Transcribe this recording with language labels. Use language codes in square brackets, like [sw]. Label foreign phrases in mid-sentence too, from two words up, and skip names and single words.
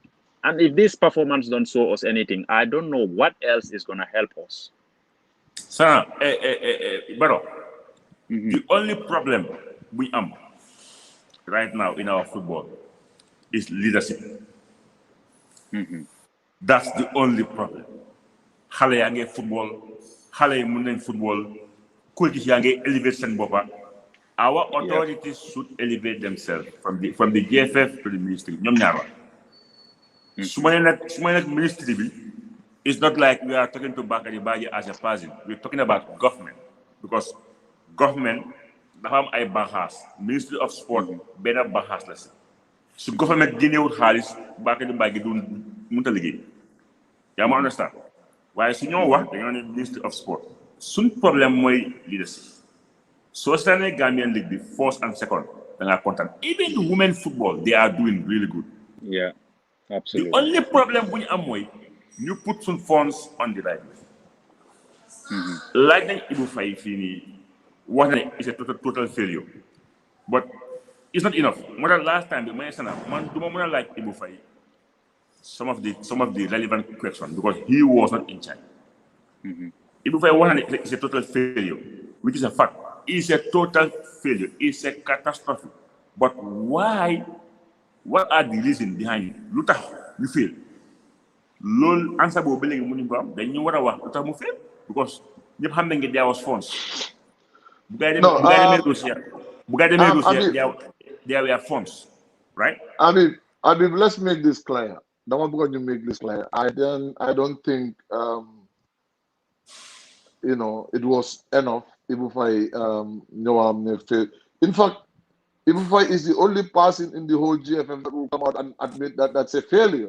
[en] And if this performance don't show us anything, I don't know what else is going to help us. Sir, Baro, the only problem we have right now in our football is leadership. That's the only problem. [wo] Xale yaa ngi football, xale yi mun nañ football, coach yaa ngi elevate seen boppa. [en] Our authorities should elevate themselves from the GFF to the ministry. [wo] ñoom ñaar la. Su ma nee nag ministry bi, [en] it's not like we are talking to Bakary Badji as a person. We're talking about government, because government [wo] dafa am ay banxaas. Ministry of Sport benn banxaas la si. Su government génnewul xaalis Bakary Badji du mënta liggéey. Yaa ma understand? Waaye su ñoo wax dañoo ne Ministry of Sport. Suñ problème mooy leadership. So seetaanee Gambian League bi [en] first and second [wo] da ngaa kontaan. [en] Even the women football, they are doing really good. Yeah, absolutely. The only problem [wo] bu ñu am mooy ñu [en] put some funds on the right way. [wo] Laaj nañ Ibou Faye fii nii wax na ne [en] it's a total failure. But it's not enough. More than last time, man, do I like Ibou Faye some of the relevant questions because he was not in charge. Ibou Faye was it's a total failure, which is a fact. It's a total failure. It's a catastrophe. But why? What are the reasons behind it? [wo] Lu tax ñu fail. Loolu answer boobu ba léegi mënuñ ko am dañu war a wax lu tax mu fail because ñëpp xam nañ ne [en] there was funds. [wo] Bu gaa yi demee dossier [en] there were funds, right? I mean, let's make this clear. The one because you make this clear. I don't think it was enough. Ibou Faye in fact, Ibou Faye is the only person in the whole GFM that will come out and admit that that's a failure.